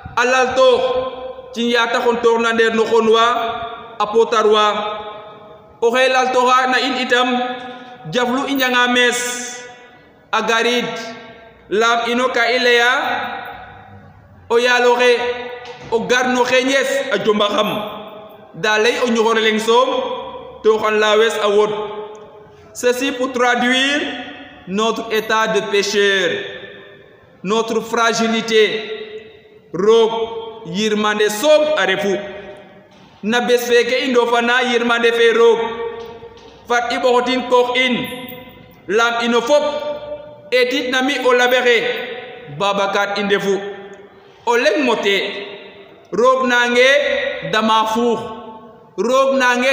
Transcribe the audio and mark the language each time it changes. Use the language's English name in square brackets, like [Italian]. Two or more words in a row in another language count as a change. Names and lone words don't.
[Serer] alal to ci ya taxon tor na nder no xonwa apotarwa o xelal to na in itam jaflu i njanga mes a garid lam ino ka ileya o yaloxe o gar no xeñes a jomba xam da lay o ñoxor leng soom to xan la wes a wod [French] ceci pour traduire notre état de pécheur, notre fragilité. [Serer] Roog yirmande soom a refu na bes feke i ndofana yirmande fe roog fat i ɓoxotin koox in lam ino fop etit na mi o laɓexe Babacar i ndefu o leŋ mote roog nange dama fuux roog nange